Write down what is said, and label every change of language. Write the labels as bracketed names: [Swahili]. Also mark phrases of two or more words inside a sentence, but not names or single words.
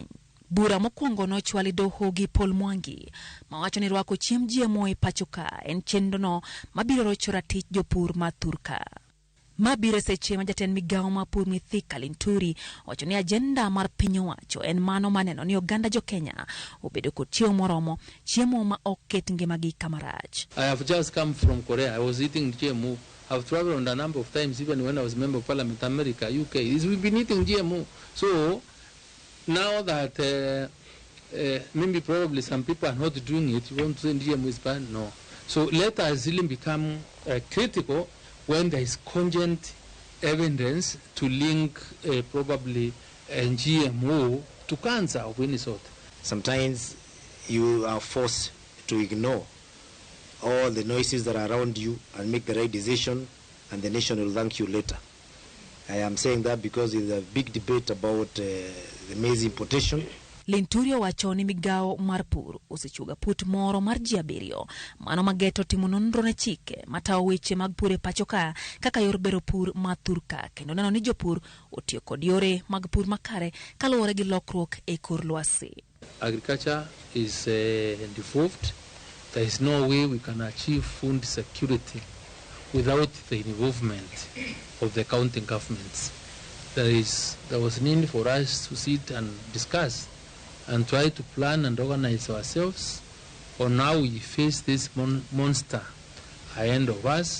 [Luo (Kenya and Tanzania)] Bura mokwongo no chwali doho gi Paul Mwangi mawacho ni rwako chiemb GMO e pachoka en chenro no mabiro rocho ratich jopur ma Thurka. Mabire seche ma jatend migawo ma pur Mithika Linturi wacho ni agenda mar piny owacho en mano maneno ni oganda jo Kenya obedo kod chiemo moromo, chiemo ma oket ngimagi kamarach. [English] I have just come from Korea. I was eating GMO. I've traveled a number of times, even when I was a member of Parliament, America, UK. We've been eating GMO. So now that maybe probably some people are not doing it, you want to say GMO is bad? No. So let us really become critical when there is cogent evidence to link probably GMO to cancer of any sort. Sometimes you are forced to ignore all the noises that are around you and make the right decision, and the nation will thank you later. I am saying that because there's a big debate about the maize importation. [Luo (Kenya and Tanzania)] Linturi wacho ni migawo mar pur osechuga put moro mar jiabirio mano mageto timo nonro ne chike matawo weche mag pur e pachoka kaka yor bero pur ma Thurka kendo neno ni jopur otiyo kod yore mag pur makare kaluwore gi lokruok e kor lwasi. [English] Agriculture is devolved. There is no way we can achieve food security without the involvement of the county governments. There was need for us to sit and discuss and try to plan and organize ourselves on how we face this monster ahead of us.